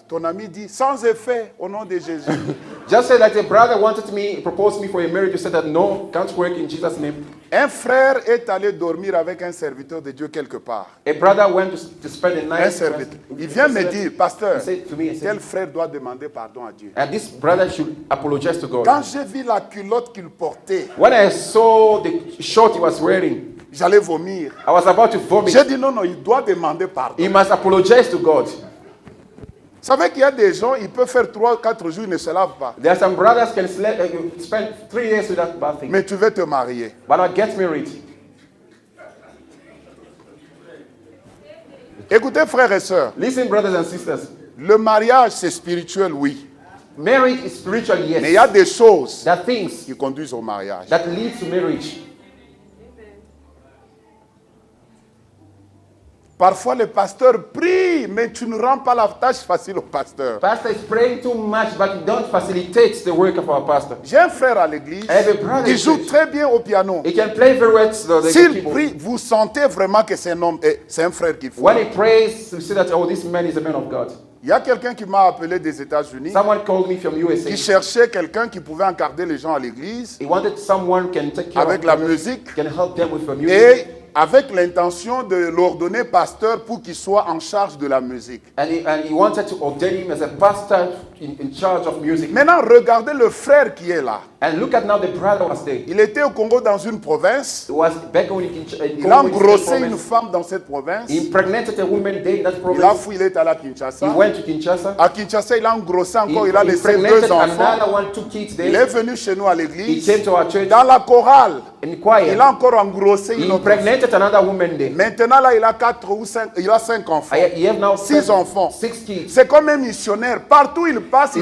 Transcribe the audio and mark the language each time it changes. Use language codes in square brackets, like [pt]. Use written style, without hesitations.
[fr] Ton ami dit, sans effet, au nom de Jésus. [en] Just say that a brother wanted me, proposed me for a marriage. You said that no, can't work in Jesus' name. [fr] Un frère est allé dormir avec un serviteur de Dieu quelque part. [en] A brother went to spend a [fr] Un [en] night. [fr] serviteur. Il vient me dire, pasteur, [en] He said to me, he said, [fr] tel frère doit demander pardon à Dieu. [en] and this brother should apologize to God. [fr] Quand j'ai vu la culotte qu'il portait, [en] When I saw the shirt he was wearing, [fr] j'allais vomir. [en] I was about to vomit. [fr] J'ai dit non, il doit demander pardon. [en] He must apologize to God. [fr] Vous savez qu'il y a des gens, ils peuvent faire 3-4 jours, ils ne se lavent pas. [en] There are some brothers can spend 3 days without bathing, [fr] Mais tu veux te marier. [en] but not get married. [fr] Écoutez, frères et sœurs, [en] Listen, brothers and sisters. [fr] le mariage, c'est spirituel, oui. [en] Marriage is spiritual, [fr] Mais il y a [en] yes. [fr] des choses [en] There are things [fr] qui conduisent au mariage. [en] that lead to marriage. [fr] Parfois, le pasteur prie, mais tu ne rends pas la tâche facile au pasteur. [en] Pastor is praying too much, but you don't facilitate the work of our pastor. [fr] J'ai un frère à l'église, [en] I have a brother [fr] il [en] in [fr] joue [en] church. [fr] très bien au piano. [en] He can play very well the [fr] S'il [en] keyboard. [fr] prie, vous sentez vraiment que c'est un homme, c'est un frère qu'il faut. [en] When he prays, we see that, oh, this man is a man of God. [fr] Il y a quelqu'un qui m'a appelé des États-Unis, [en] Someone called me from [fr] qui [en] USA. [fr] cherchait quelqu'un qui pouvait encarder les gens à l'église [en] He wanted someone can take care [fr] avec [en] of [fr] la [en] them, [fr] musique [en] can help them with the music. [fr] et avec l'intention de l'ordonner pasteur pour qu'il soit en charge de la musique. [en] And he wanted to ordain him as a pastor in charge of music. [fr] Maintenant, regardez le frère qui est là. [en] And look at now the brother was there. [fr] Il était au Congo dans une province. [en] He was back in [fr] Il a [en] Congo, [fr] engrossé [en] in [fr] une femme dans cette province. [en] He impregnated a woman there in that [fr] Il a [en] province. [fr] fouillé, il est allé à [en] He [fr] Kinshasa. [en] went to Kinshasa. [fr] À Kinshasa, il a engrossé [en] He [fr] encore, il a laissé [en] impregnated [fr] 2 enfants. [en] another one, 2 kids [fr] Il est [en] there. [fr] venu chez nous à [en] He [fr] l'église. [en] came to our church [fr] Dans la chorale, [en] in [fr] il [en] choir. [fr] a encore engrossé [en] He [fr] une autre femme. [en] impregnated another woman there. [fr] Maintenant, là, il a 4 ou 5, il a 5 enfants. [en] He have now [fr] 6 enfants. [en] 6 kids. [fr] C'est comme un missionnaire. Partout où il passe, il